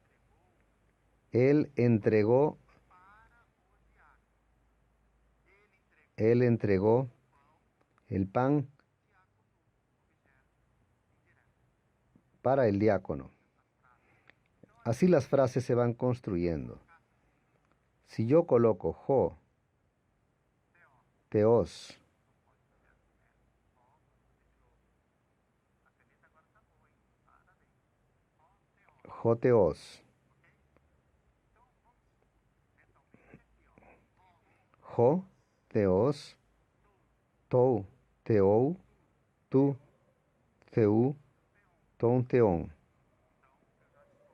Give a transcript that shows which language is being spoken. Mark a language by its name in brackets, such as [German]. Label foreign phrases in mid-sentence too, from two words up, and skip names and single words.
[Spanish] Él entregó el pan para el diácono. Así las frases se van construyendo. Si yo coloco [Greek] ὁ, θεός, ὁ θεός, ὁ, θεός, τοῦ, θεοῦ, τῷ, θεῷ, τόν, θεόν, ὁ θεόν.